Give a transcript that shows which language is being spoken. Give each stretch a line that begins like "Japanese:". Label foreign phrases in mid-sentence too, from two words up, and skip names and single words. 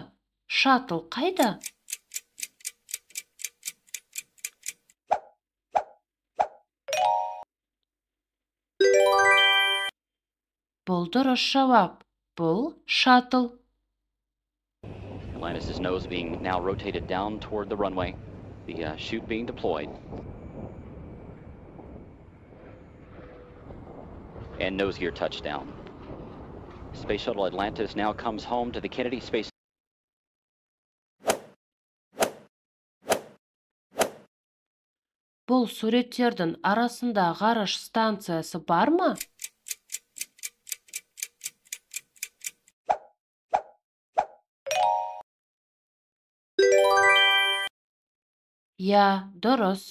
Kazakh: Шаттл қайда? Бұл дұрыс жауап. Бұл шаттл.
English: Atlantis' nose being now rotated down toward the runway, the chute being deployed. And nose gear touchdown. Space Shuttle Atlantis now comes home to the Kennedy Space.
Kazakh: Бұл суреттердің арасында ғарыш станциясы бар ма? Я, дұрыс.